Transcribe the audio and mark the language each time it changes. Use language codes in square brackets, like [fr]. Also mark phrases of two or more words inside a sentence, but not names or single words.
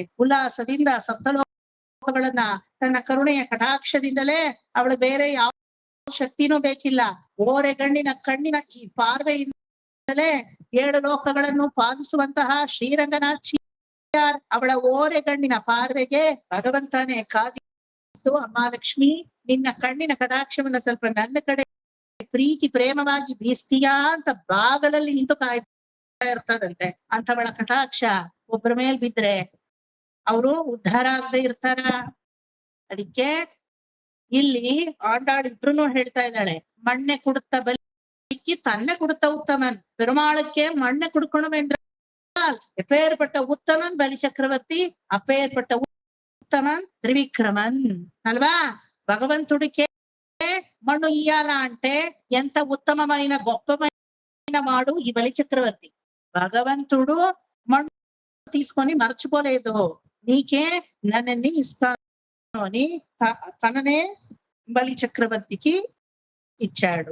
[kn] ಉಲ್ಲಾಸದಿಂದ ಸಪ್ತಲೋಕಗಳನ್ನ ತನ್ನ ಕರುಣೆಯ ಕಟಾಕ್ಷದಿಂದಲೇ, ಅವಳು ಬೇರೆ ಯಾವ ಶಕ್ತಿನೂ ಬೇಕಿಲ್ಲ, ಓರೆಗಣ್ಣಿನ ಕಣ್ಣಿನ ಈ ಪಾರ್ವೆಯಿಂದಲೇ 7 ಲೋಕಗಳನ್ನು ಪಾಲಿಸುವಂತಹ ಶ್ರೀರಂಗನಾಥ್ ಅವಳ ಓರೆಗಣ್ಣಿನ ಪಾರ್ವೆಗೆ ಭಗವಂತನೇ ಕಾದಿ, ಅಮ್ಮ ಲಕ್ಷ್ಮಿ ನಿನ್ನ ಕಣ್ಣಿನ ಕಟಾಕ್ಷವನ್ನ ಸ್ವಲ್ಪ ನನ್ನ ಕಡೆ ಪ್ರೀತಿ ಪ್ರೇಮವಾಗಿ ಬೀಸ್ತೀಯಾ ಅಂತ ಬಾಗಲಲ್ಲಿ ನಿಂತು ಕಾಯ್ತಾ ಇರ್ತದಂತೆ. ಅಂತವಳ ಕಟಾಕ್ಷ ಒಬ್ಬರ ಮೇಲ್ ಬಿದ್ರೆ ಅವರು ಉದ್ಧಾರ ಆಗದೆ ಇರ್ತಾರ. ಅದಕ್ಕೆ ಇಲ್ಲಿ ಆಂಡಾಳ್ ಇಬ್ರುನು ಹೇಳ್ತಾ ಇದ್ದಾಳೆ, [ta] மண்ணை குடுத்த பலிக்கு தன்னை குடுத்த உத்தமன். பெருமாளுக்கே மண்ணை கொடுக்கணும் என்றால் எப்பேற்பட்ட உத்தமன் பலி சக்கரவர்த்தி, அப்பேற்பட்ட உத்தமன் திரிவிக்கிரமன் அல்லவா. [te] భగవంతుడికే మన్ను ఇయ్యాల అంటే ఎంత ఉత్తమమైన గొప్పమైన వాడు ఈ బలి చక్రవర్తి. భగవంతుడు మన్ను తీసుకొని మర్చిపోలేదు, నీకే నన్నని ఇస్తాను అని తననే బలి చక్రవర్తికి ఇచ్చాడు.